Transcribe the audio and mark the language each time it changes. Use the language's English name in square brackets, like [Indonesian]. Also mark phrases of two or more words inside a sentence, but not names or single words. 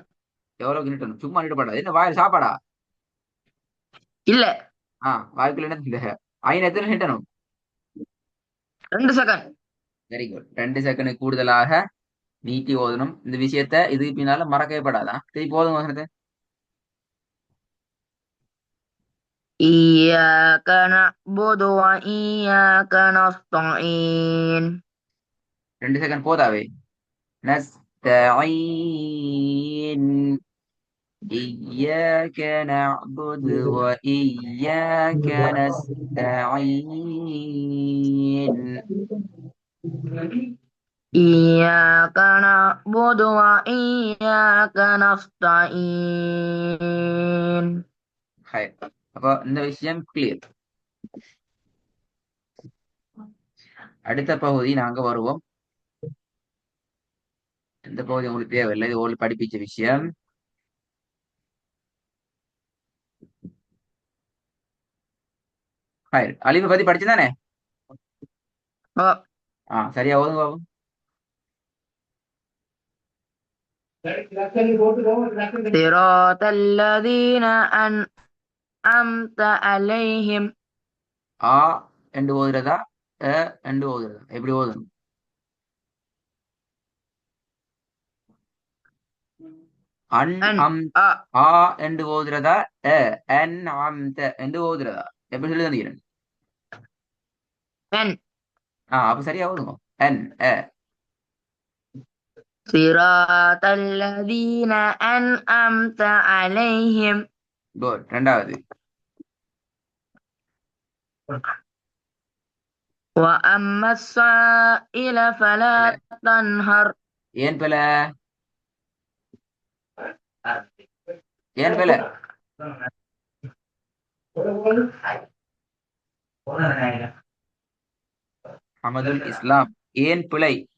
[Tamil] எவ்வளவு நீட்டணும்? சும்மா நீட்டப்படாது. என்ன வாயில் சாப்பாடா? இல்ல வாய்க்குள்ள என்ன இந்த ஆயின எத்தனை நீட்டணும்? 2 செகண்ட். [English] very good. [Tamil] 2 செகண்ட் கூடுதலாக நீட்டி ஓதணும். இந்த விஷயத்த இதுக்கு பின்னால மறக்கவே படாதான். திருப்பி போதும் வசனத்தை. [Arabic] إياك نعبد وإياك نستعين. [Tamil] 2 செகண்ட் போதாவே. [Arabic] نستعين إياك نعبد وإياك نستعين. إياك نعبد وإياك نستعين. [Tamil] ஹை. அப்போ இந்த விஷயம் கிளியர். அடுத்த பகுதி நாங்க வருவோம். இந்த பகுதி உங்களுக்கு தேவையில்லை, இது உங்களுக்கு படிப்பிச்ச விஷயம். ஹை, அலிஃபை பத்தி படிச்சுதானே? أه. சரியா ஓதுங்க பாபு. [Arabic] صراط الذين أنعمت عليهم. [Tamil] ஆ என்று ஓதுறதா? என்று ஓதுறதா? எப்படி ஓதணும்? அன் أن அம். ஆ என்று ஓதுறதா? அன் அம் என்று ஓதுறதா? எப்படி சொல்லி தந்தீங்க? أن அப்ப சரியா ஓதுங்க. அன். [Arabic] صراط الذين أنعمت عليهم [Tamil] குட். ரெண்டாவது. [Arabic] وأما السائل فلا [Tamil] பிழை. [Arabic] تنهر [Tamil] ஏன் பிழை? ஏன் பிழை? அமதுல் இஸ்லாம். ஏன் பிழை?